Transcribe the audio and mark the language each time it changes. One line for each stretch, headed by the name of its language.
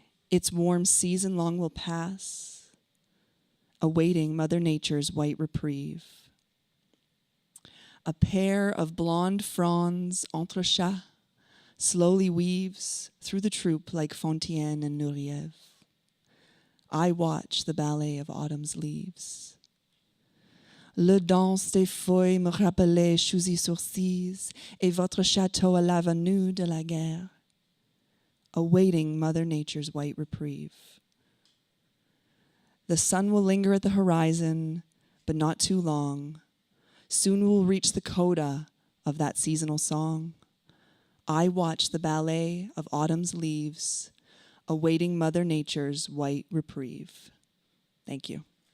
English: Its warm season long will pass, awaiting Mother Nature's white reprieve. A pair of blonde fronds entrechat slowly weaves through the troupe like Fontaine and Nureyev. I watch the ballet of autumn's leaves.
French: Le danse des feuilles me rappelait Chousy sourcils et votre château à l'avenue de la guerre,
English: awaiting Mother Nature's white reprieve. The sun will linger at the horizon, but not too long. Soon we'll reach the coda of that seasonal song. I watch the ballet of autumn's leaves, awaiting Mother Nature's white reprieve. Thank you.